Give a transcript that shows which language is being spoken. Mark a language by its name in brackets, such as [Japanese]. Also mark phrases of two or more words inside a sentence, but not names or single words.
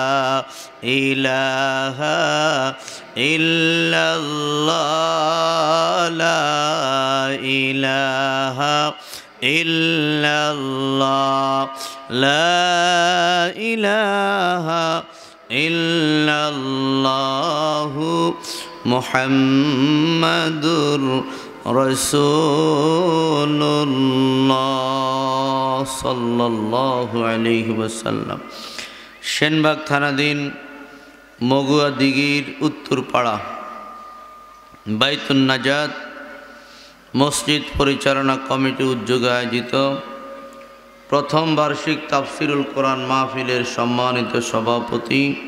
[Arabic] الہ الا اللہ لا الہ الا اللہ لا الہ الا اللہ محمد رسول اللہ صلی اللہ علیہ وسلم [Bangla] সেনবাগ থানাধীন মগুয়া দিঘির উত্তরপাড়া বাইতুন নাজাত মসজিদ পরিচালনা কমিটি উদ্যোগে আয়োজিত প্রথম বার্ষিক তাফসিরুল কোরআন মাহফিলের সম্মানিত সভাপতি